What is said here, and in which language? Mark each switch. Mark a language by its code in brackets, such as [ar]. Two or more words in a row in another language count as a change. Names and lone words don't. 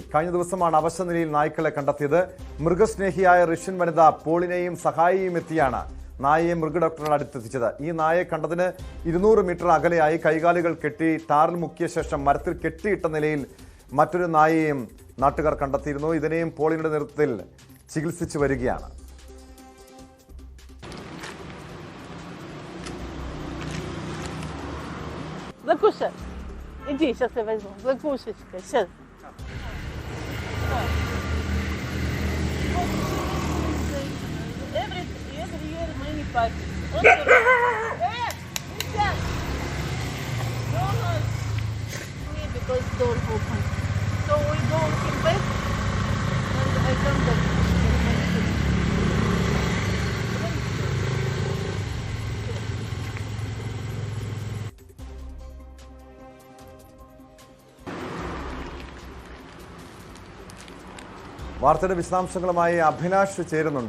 [ml] കഴിഞ്ഞ ദിവസമാണ് അവശനിലയിൽ നായ്ക്കളെ കണ്ടെത്തിയത്. മൃഗസ്നേഹിയായ റഷ്യൻ വനിത പോളിനെയും സഹായിയും എത്തിയാണ് നായയെ മൃഗഡോക്ടറുടെ അടുത്തെത്തിച്ചത്. ഈ നായയെ കണ്ടതിന് 200 മീറ്റർ അകലെയായി കൈകാലുകൾ കെട്ടി ടാറിൽ മുക്കിയ ശേഷം മരത്തിൽ കെട്ടിയിട്ട നിലയിൽ മറ്റൊരു നായയെയും നാട്ടുകാർ കണ്ടെത്തിയിരുന്നു. ഇതിനെയും പോളിയുടെ നേതൃത്വത്തിൽ ചികിത്സിച്ചു വരികയാണ്. [ru] Закушай. Иди, сейчас я возьму. Закушечка, сейчас. [en] Every year many parties. Nidya! Don't hurt me because door open. So we go in bed and I come back. [ml] വാർത്തയുടെ വിശദാംശങ്ങളുമായി അഭിലാഷ് ചേരുന്നുണ്ട്.